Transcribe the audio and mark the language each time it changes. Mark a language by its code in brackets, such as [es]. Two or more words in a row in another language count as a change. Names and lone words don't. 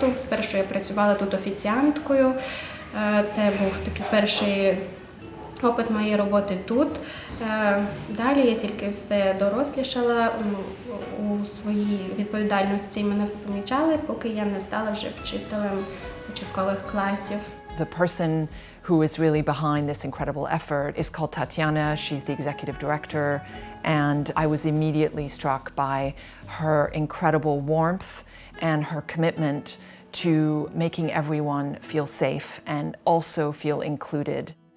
[uk] Спершу я працювала тут офіціанткою, це був такий перший опит моєї роботи тут. Далі я тільки все дорослішала у своїй відповідальності, мене все помічали, поки я не стала вже вчителем початкових класів. [en] The person who is really behind this incredible effort is called Tetiana. She's the executive director, and I was immediately struck by her incredible warmth and her commitment to making everyone feel safe and also feel included.